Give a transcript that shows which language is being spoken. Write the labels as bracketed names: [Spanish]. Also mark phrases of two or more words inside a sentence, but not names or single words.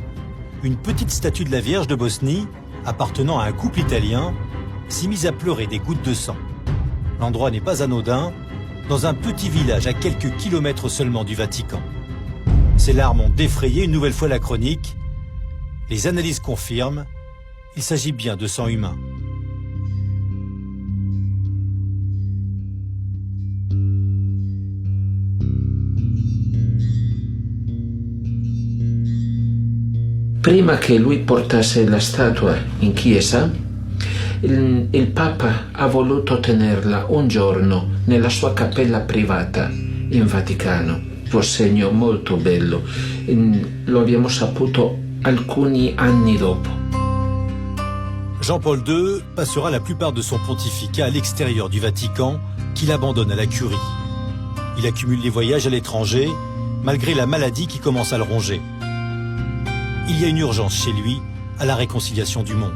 [French] Une petite statue de la Vierge de Bosnie, appartenant à un couple italien, s'est mise à pleurer des gouttes de sang. L'endroit n'est pas anodin, dans un petit village à quelques kilomètres seulement du Vatican. Ces larmes ont défrayé une nouvelle fois la chronique. Les analyses confirment, il s'agit bien de sang humain. [Italian] Prima che lui portasse la statua in chiesa, il Papa ha voluto tenerla un giorno nella sua cappella privata in Vaticano. Un segno molto bello, lo abbiamo saputo alcuni anni dopo. [French] Jean-Paul II passera la plupart de son pontificat à l'extérieur du Vatican, qu'il abandonne à la curie. Il accumule les voyages à l'étranger, malgré la maladie qui commence à le ronger. Il y a une urgence chez lui à la réconciliation du monde.